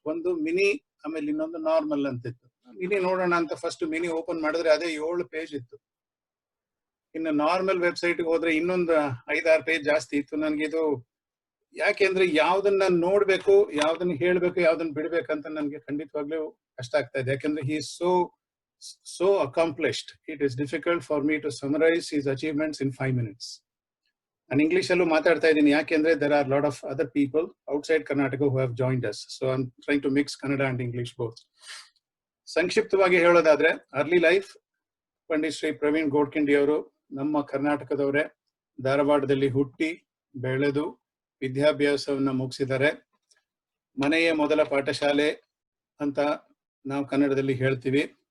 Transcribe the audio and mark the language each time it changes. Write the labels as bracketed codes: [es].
[kn] ಒಂದು ಮಿನಿ, ಆಮೇಲೆ ಇನ್ನೊಂದು ನಾರ್ಮಲ್ ಅಂತಿತ್ತು. ಮಿನಿ ನೋಡೋಣ ಅಂತ ಫಸ್ಟ್ ಮಿನಿ ಓಪನ್ ಮಾಡಿದ್ರೆ ಅದೇ 7 ಪೇಜ್ ಇತ್ತು. ಇನ್ನು ನಾರ್ಮಲ್ ವೆಬ್ಸೈಟ್ಗೆ ಹೋದ್ರೆ ಇನ್ನೊಂದು 5-6 ಪೇಜ್ ಜಾಸ್ತಿ ಇತ್ತು. ನನ್ಗೆ ಇದು ಯಾಕೆಂದ್ರೆ ಯಾವ್ದನ್ನ ನೋಡ್ಬೇಕು, ಯಾವ್ದನ್ನ ಹೇಳ್ಬೇಕು, ಯಾವ್ದನ್ನ ಬಿಡ್ಬೇಕಂತ ನನ್ಗೆ ಖಂಡಿತವಾಗ್ಲೂ ಕಷ್ಟ ಆಗ್ತಾ ಇದೆ. ಯಾಕಂದ್ರೆ [en] he is so accomplished. It is difficult for me to summarize his achievements in 5 minutes. [kn] ನಾನು ಇಂಗ್ಲಿಷ್ ಅಲ್ಲೂ ಮಾತಾಡ್ತಾ ಇದ್ದೀನಿ, ಯಾಕೆಂದ್ರೆ [en] there are a lot of other people outside Karnataka who have joined us. So I'm trying to mix Kannada and English both. [kn] ಸಂಕ್ಷಿಪ್ತವಾಗಿ ಹೇಳೋದಾದ್ರೆ, [en] early life [kn] Pandit Shri Praveen Godkhindi ಅವರು ನಮ್ಮ ಕರ್ನಾಟಕದವರೇ. ಧಾರವಾಡದಲ್ಲಿ ಹುಟ್ಟಿ ಬೆಳೆದು ವಿದ್ಯಾಭ್ಯಾಸವನ್ನ ಮುಗಿಸಿದ್ದಾರೆ. ಮನೆಯೇ ಮೊದಲ ಪಾಠಶಾಲೆ ಅಂತ ನಾವು ಕನ್ನಡದಲ್ಲಿ ಹೇಳ್ತೀವಿ.